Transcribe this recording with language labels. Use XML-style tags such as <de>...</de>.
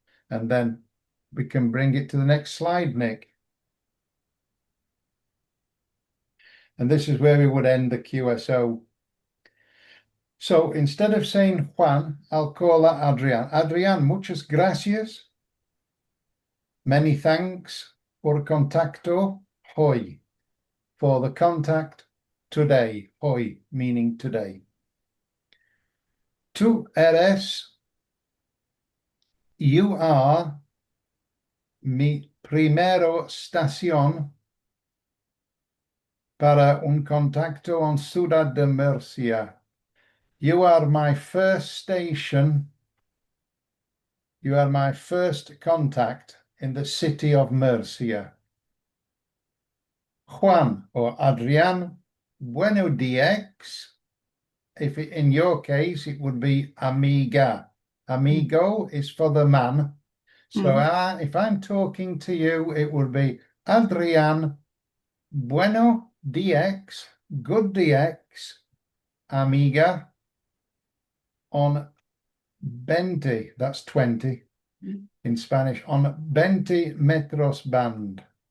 <en>And then we can bring it to the next slide, Nick. And this is where we would end the QSO. So instead of saying Juan, I'll call that Adrian.</en> <es>Adrian, muchas gracias.</es> <en>Many thanks</en> <es>por contacto hoy.</es> <en>For the contact today.</en> <es>Hoy</es> <en>meaning today.</en> <es>Tú eres.</es> <en>You are</en> <es>mi primero estación para un contacto en Ciudad de Murcia.</es> <en>You are my first station. You are my first contact in the city of Murcia.</en> <es>Juan or Adrian, bueno días.</es> <en>If in your case, it would be amiga. Amigo is for the man. So if I'm talking to you, it would be Adrian,</en> <es>bueno días,</es> <en>good días, amiga, on 20, that's 20 in Spanish, on 20 metros band.</en>